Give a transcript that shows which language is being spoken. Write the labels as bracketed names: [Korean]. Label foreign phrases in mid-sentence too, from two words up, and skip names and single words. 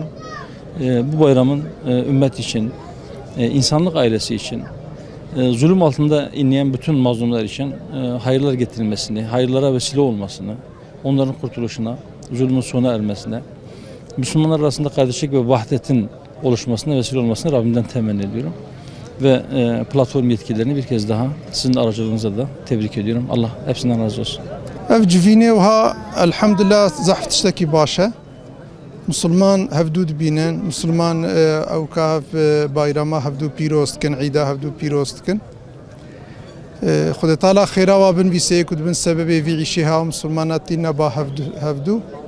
[Turkish] Bu bayramın ümmet için, insanlık ailesi için, zulüm altında inleyen bütün mazlumlar için hayırlar getirilmesini, hayırlara vesile olmasını, onların kurtuluşuna, zulmün sona ermesine, Müslümanlar arasında kardeşlik ve vahdetin oluşmasına vesile olmasını Rabbimden temenni ediyorum. Ve platform yetkililerini bir kez daha sizin aracılığınızla da tebrik ediyorum. Allah hepsinden razı olsun. [Kurdish] Ev civînê wiha elhamdülillah zehf tiştekî baş e. Müslüman hevdû dibînin, Müslüman ew ka hev bayrama hevdû pîroz dikin, îda hevdû pîroz dikin. Xwedê Teala xêra wa binivîse ku dibin sebebê vî îşîha Müslümana tîne ba hevdû.